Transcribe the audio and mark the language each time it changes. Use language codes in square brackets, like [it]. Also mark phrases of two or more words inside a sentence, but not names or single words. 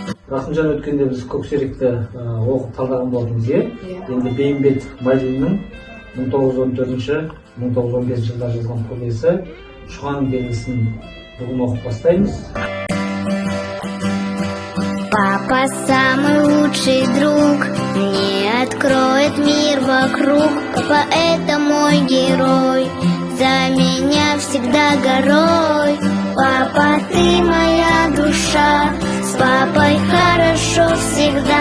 [kk] Рахымжан, өткенде біз Көксеректі оқып талдаған болатынбыз, енді Бейімбет Майлиннің 1914-1915 жылдар жазған повесі «Шұғаның белгісін» бүгін оқып бастаймыз. [ru] Папа самый лучший друг, мне откроет мир вокруг. Папа — это мой герой, за меня всегда горой. Папа, ты моя душа, с папой хорошо всегда.